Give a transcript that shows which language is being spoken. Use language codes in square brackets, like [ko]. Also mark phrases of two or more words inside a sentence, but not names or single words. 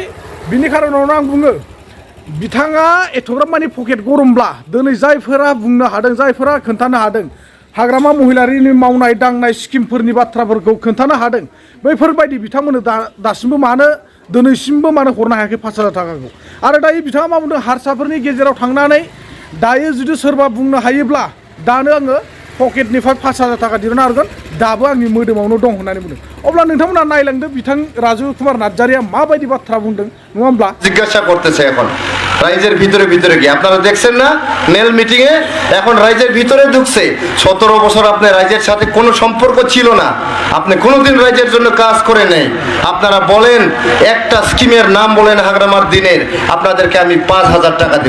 [brx] बिनि खारनावनो आं बुङो बिथाङा एथ'ग्राब मानि पकेट गरमब्ला दिनै जायफोरा बुंनो हादों जायफोरा खोन्थानो हादों हाग्रामा महिलारिनि मावनाय दांनाय स्किमफोरनि बाथ्राफोरखौ खोन्थानो हादों बैफोरबायदि बिथांमोननो दासिमबो मानो दिनैसिमबो मानो हरनो हायाखै 5,000 थाखाखौ। आरो दायो बिथाङा मा बुंदों हारसाफोरनि गेजेराव थांनानै दायो जुदि सोरबा बुंनो हायोब्ला दानो आङो पकेटनिफ्राय 5,000 थाखा दिहुनना हरगोन दाबो आंनि मोदोमावनो दं होननानै बुंदों। अब्ला नोंथांमोना नायलांदो बिथां राजु कुमार नार्जारिया माबायदि बाथ्रा बुंदों नङा होमब्ला। [bn] জিজ্ঞাসা করতেছে এখন রাইজের ভিতরে কি আপনারা দেখছেন না মেল মিটিং এ এখন রাইজের ভিতরে ঢুকছে। 17 বছর আপনি রাইজের সাথে কোনো সম্পর্ক ছিল না, আপনি কোনোদিন রাইজের জন্য কাজ করে নেই। আপনারা বলেন একটা স্কিমের নাম বলেন হাগ্রামার দিনের আপনাদেরকে আমি 5,000 টাকা দেব।